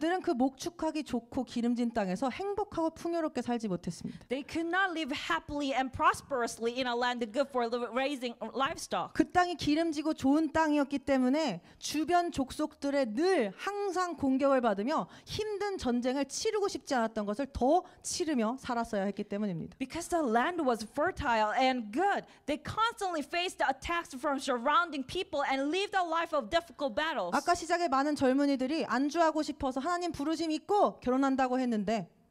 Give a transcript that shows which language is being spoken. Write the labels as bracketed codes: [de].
[ko] 그들은 그 목축하기 좋고 기름진 땅에서 행복하고 풍요롭게 살지 못했습니다. [en] they could not live happily and prosperously in a land good for raising livestock. [ko] 그 땅이 기름지고 좋은 땅이었기 때문에 주변 족속들의 늘 항상 공격을 받으며 힘든 전쟁을 치르고 싶지 않았던 것을 더 치르며 살았어야 했기 때문입니다. [en] Because the land was fertile and good, they constantly faced the attacks from surrounding people and lived a life of difficult battles. [ko] 아까 시작에 많은 젊은이들이 안주하고 싶어서 하나님 부르심 있고 결혼한다고 했는데